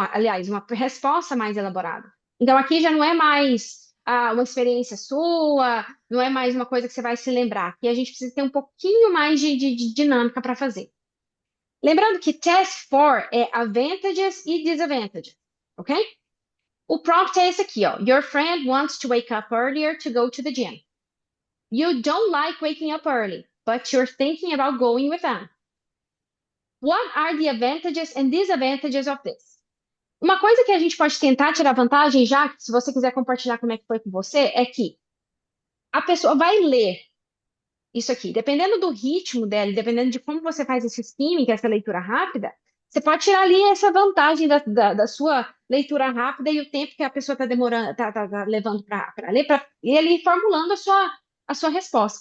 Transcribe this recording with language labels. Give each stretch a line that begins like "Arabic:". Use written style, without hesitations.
Portuguese: Aliás, uma resposta mais elaborada. Então aqui já não é mais uma experiência sua, não é mais uma coisa que você vai se lembrar. Aqui a gente precisa ter um pouquinho mais de dinâmica para fazer. Lembrando que Task 4 é advantages e disadvantages, ok? O prompt é esse aqui, ó.
English: Your friend wants to wake up earlier to go to the gym. You don't like waking up early, but you're thinking about going with them. What are the advantages and disadvantages of this?
Portuguese: Uma coisa que a gente pode tentar tirar vantagem, já, se você quiser compartilhar como é que foi com você, é que a pessoa vai ler isso aqui. Dependendo do ritmo dela, dependendo de como você faz esse skimming, que é essa leitura rápida, você pode tirar ali essa vantagem da sua leitura rápida e o tempo que a pessoa está demorando, tá levando para ler, para ir ali formulando a sua resposta.